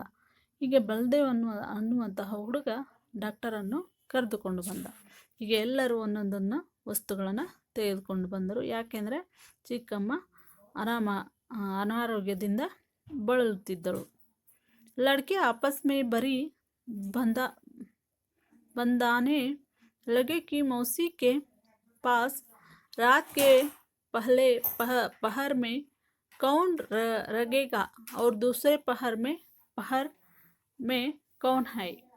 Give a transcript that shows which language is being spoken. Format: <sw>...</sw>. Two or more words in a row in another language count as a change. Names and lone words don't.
<kn>ಹೀಗೆ ಬಲದೇವ್ ಅನ್ನುವಂತಹ ಹುಡುಗ ಡಾಕ್ಟರನ್ನು ಕರೆದುಕೊಂಡು ಬಂದ. ಹೀಗೆ ಎಲ್ಲರೂ ಒಂದೊಂದನ್ನು ವಸ್ತುಗಳನ್ನು ತೆಗೆದುಕೊಂಡು ಬಂದರು. ಯಾಕೆಂದರೆ ಚಿಕ್ಕಮ್ಮ ಅನಾರೋಗ್ಯದಿಂದ ಬಳಲುತ್ತಿದ್ದಳು.</kn> <hi>लड़के आपस में भरी बंदाने लगे कि मौसी के पास रात के पहले पहर में कौन रहेगा और दूसरे पहर में कौन है.</hi>